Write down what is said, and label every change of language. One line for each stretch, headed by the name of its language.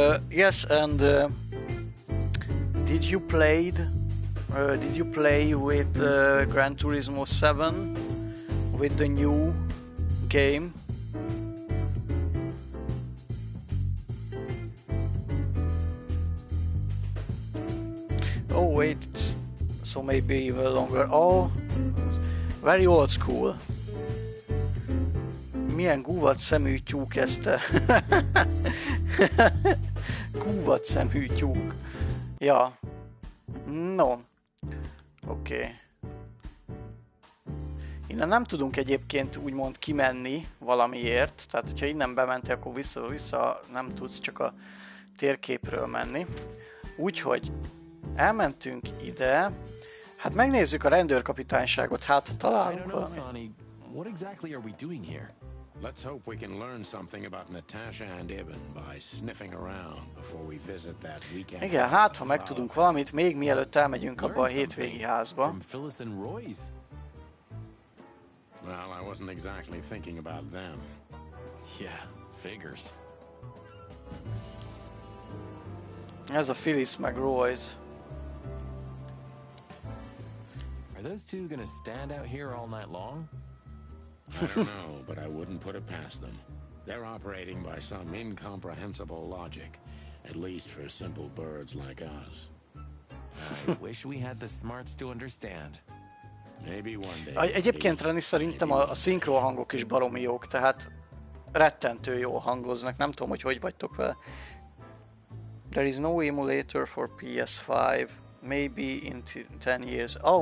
English: Yes, and did you play with Gran Turismo 7 with the new game? Oh wait, so maybe even longer. Oh, very old school.
Hungarian: Milyen gúvat szemű tyúk ez te? Gúvat szemű tyúk. Ja. No. Oké. Innen nem tudunk egyébként úgymond kimenni valamiért. Tehát, hogyha innen bementél, akkor vissza nem tudsz csak a térképről menni. Úgyhogy elmentünk ide. Hát megnézzük a rendőrkapitányságot, hát találunk valami.
English: What exactly are we doing here? Let's hope we can learn something about Natasha and Ibn by sniffing around before we visit that weekend.
Hungarian: Igen, hát ha megtudunk valamit, még mielőtt elmegyünk abba a hétvégi házba.
English: From Phyllis and Roy's? Well, I wasn't exactly thinking about them. Yeah, figures.
Hungarian: Ez a Phyllis meg Roy's.
English: Are those two gonna stand out here all night long? I don't know, but I wouldn't put it past them. They're operating by some incomprehensible logic, at least for simple birds like us. I wish we had the smarts to understand. Maybe one day.
Hungarian: Egyébként Reni, szerintem a szinkronhangok is baromi jók, tehát rettentő jól hangoznak, nem tudom, hogy vagytok vele.
English: There is no emulator for PS5, maybe in 10 years.